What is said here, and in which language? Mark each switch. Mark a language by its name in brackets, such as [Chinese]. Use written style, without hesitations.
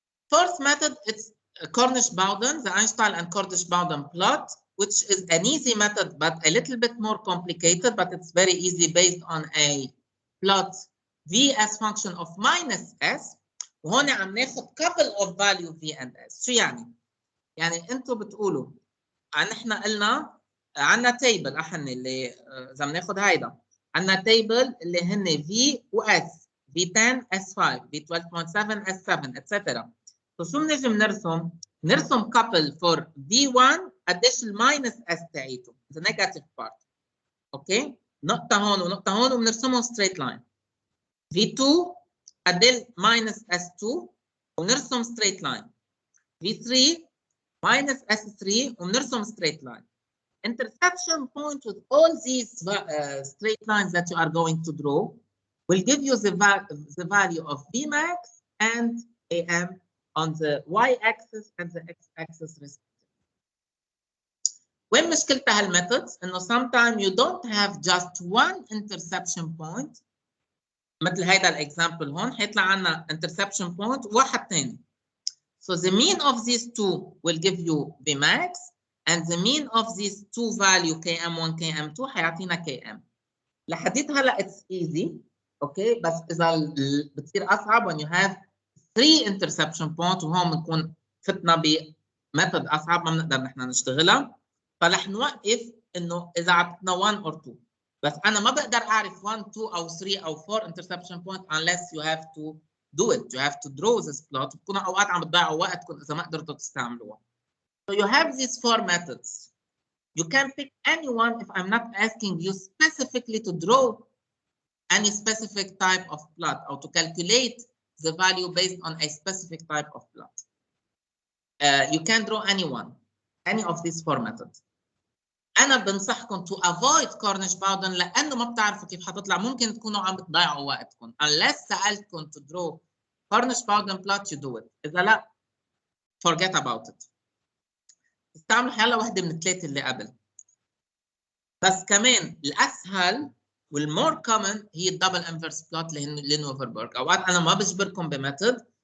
[English] Fourth method, it's Cornish-Bowden, the Einstein and Cornish-Bowden plot, which is an easy method but a little bit more complicated, but it's very easy based on a plot V as function of minus S. [Arabic] وهون عم ناخذ [English] couple of value [Arabic] V and S. شو يعني؟ يعني انتم بتقولوا نحن قلنا عندنا تيبل احنا اللي اذا بناخذ هيدا عندنا تيبل اللي هن V و S، V10 S5 V12.7 S7 etc. فشو بنجي بنرسم؟ نرسم [English] couple for [Arabic] V1 قديش الماينس S تاعيته [English] the negative part. [Arabic] اوكي؟ نقطة هون ونقطة هون وبنرسمهم [English] straight line. [Arabic] V2 قد ايه [English] minus S2 [Arabic] ونرسم [English] straight line. [Arabic] V3 [English] minus S3 وبنرسم straight line. Intersection point with all these straight lines that you are going to draw will give you the value of Vmax and AM on the y-axis and the x-axis respectively. [Arabic] وين مشكلتها هالميثودز؟ إنه [English] sometimes you don't have just one interception point. [Arabic] مثل هيدا الاكزامبل هون حيطلع عنا interception point وواحد ثاني. [English] So the mean of these two will give you Vmax and the mean of these two value Km1 Km2 [Arabic] حيعطينا [English] Km. [Arabic] لحديت هلا [English] it's easy. [Arabic] اوكي بس اذا بتصير اصعب [English] when you have 3 interception point [Arabic] وهون بنكون فتنا بميثود اصعب ما بنقدر نحن نشتغلها. فرح نوقف انه اذا عطتنا 1 or 2. بس انا ما بقدر اعرف 1 2 او 3 او 4 [English] interception point unless you have to do it. You have to draw this plot. [Arabic] بتكونوا اوقات عم تضيعوا وقتكم اذا ما قدرتوا تستعملوها. [English] So you have these 4 methods. You can pick any one if I'm not asking you specifically to draw any specific type of plot or to calculate the value based on a specific type of plot. You can draw any of these 4 methods. [Arabic] أنا بنصحكم [English] to avoid Cornish bounding [Arabic] لأنه ما بتعرفوا كيف حتطلع. ممكن تكونوا عم بتضيعوا وقتكم. [English] Unless [Arabic] سألتكم [English] to draw Cornish bounding plot you do it. [Arabic] إذا لا [English] forget about it. [Arabic] استعملوا حيلا واحدة من الثلاثة اللي قبل. بس كمان الأسهل والمور common هي الدبل انفرس بلوت لنوفربرغ. أوقات أنا ما بجبركم بميثود.